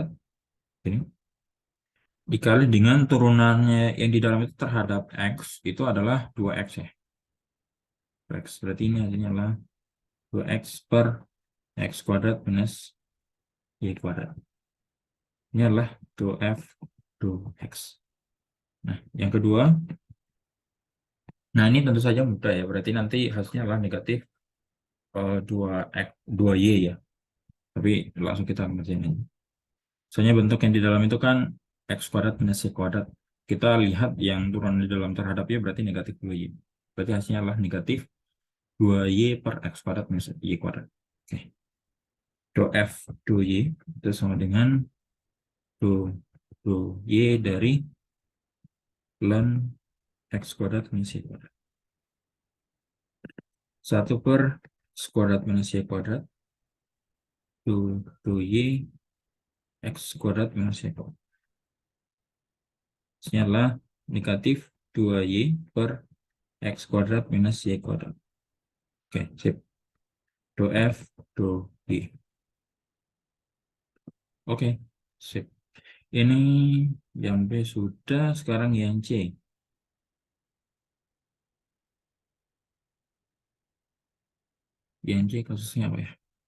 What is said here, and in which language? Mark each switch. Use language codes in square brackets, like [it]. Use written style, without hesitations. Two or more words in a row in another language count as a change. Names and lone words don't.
[id] Ini dikali dengan turunannya yang di dalam itu terhadap X itu adalah 2X ya. X berarti ini hasilnya adalah 2X per X kuadrat minus Y kuadrat. Ini adalah do F do X. Nah, yang kedua, nah ini tentu saja mudah ya. Berarti nanti hasilnya adalah negatif 2Y ya. Tapi langsung kita ngerjain aja. Soalnya bentuk yang di dalam itu kan X kuadrat minus Y kuadrat. Kita lihat yang turun di dalam terhadap Y berarti negatif 2Y. Berarti hasilnya adalah negatif 2Y per X kuadrat minus Y kuadrat. Oke. Do F do Y itu sama dengan do Y dari ln X kuadrat minus Y kuadrat. 1/X kuadrat minus Y kuadrat do Y X kuadrat minus Y kuadrat. Ini adalah negatif 2Y per X kuadrat minus Y kuadrat. Oke, sip. Do F, do Y. Oke, sip. Ini yang B sudah, sekarang yang C. Yang C kasusnya apa ya?